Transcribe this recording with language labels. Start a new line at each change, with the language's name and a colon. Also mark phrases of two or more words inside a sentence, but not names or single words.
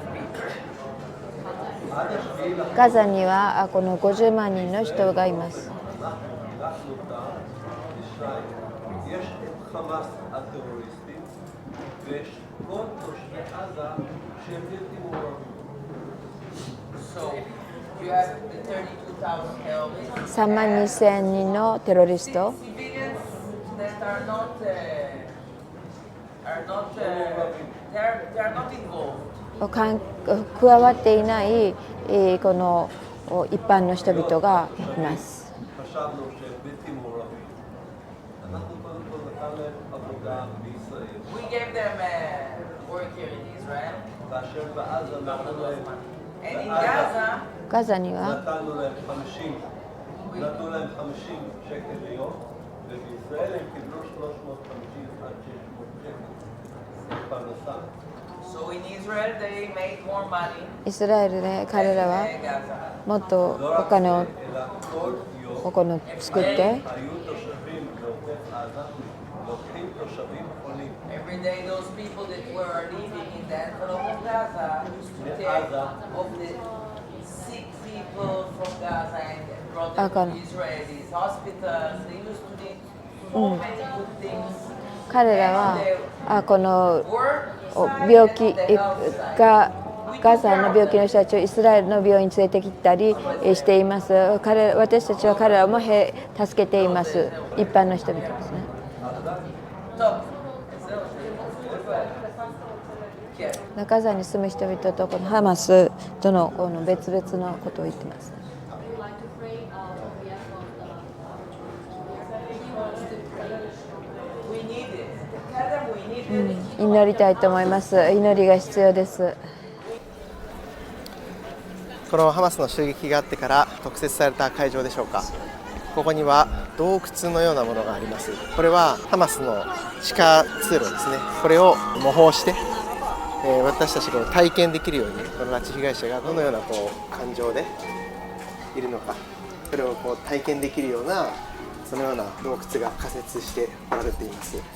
Japanese: ガザにはこの50万人の人がいます。
Hebrew: אנחנו חילקנו אותם לשניים. יש את חמאס הטרוריסטים ויש כל תושבי עזה שהם בלתי מעורבים.
English: So you have the 32,000 terrorists.
Japanese: 3 万2000人のテロリスト
English: Civilians that are not they're not involved.
Japanese: 加わっていない、この一般の人々がいます。
Hebrew: חשבנו שהם בלתי מעורבים. אנחנו קודם כל נתנו להם עבודה בישראל.
English: We gave them work here in Israel.
Hebrew: כאשר בעזה נתנו להם,
English: And in Gaza,
Japanese: ガザには
Hebrew: נתנו להם 50 שקל ליום, ובישראל הם קיבלו 350 עד 600 שקל פרנסה.
English: so in Israel they make more money
Japanese: イスラエルで彼らは
English: than Gaza.
Japanese: もっとお金を
Hebrew: אלא כל יום
Japanese: お金を作って
Hebrew: היו תושבים בעוטף עזה, לוקחים תושבים חולים.
English: Every day those people that were living in the envelope of Gaza used to take of the sick people from Gaza and brought them to Israelis hospitals. They used to need so many good things.
Japanese: 彼らはこの Work 病気がガザの病気の人たちをイスラエルの病院に連れてきたりしています。私たちは彼らも助けています。一般の人々ですね。 טוב. ガザに住む人々とこのハマスとのこの別々のことを言ってます。
English: We need it. Tell them we need it.
Japanese: 祈りたいと思います。祈りが必要です。このハマスの襲撃があってから特設された会場でしょうか。ここには洞窟のようなものがあります。これはハマスの地下通路ですね。これを模倣して、私たちが体験できるように、この拉致被害者がどのような感情でいるのか、それを体験できるようなそのような洞窟が仮設しておられています。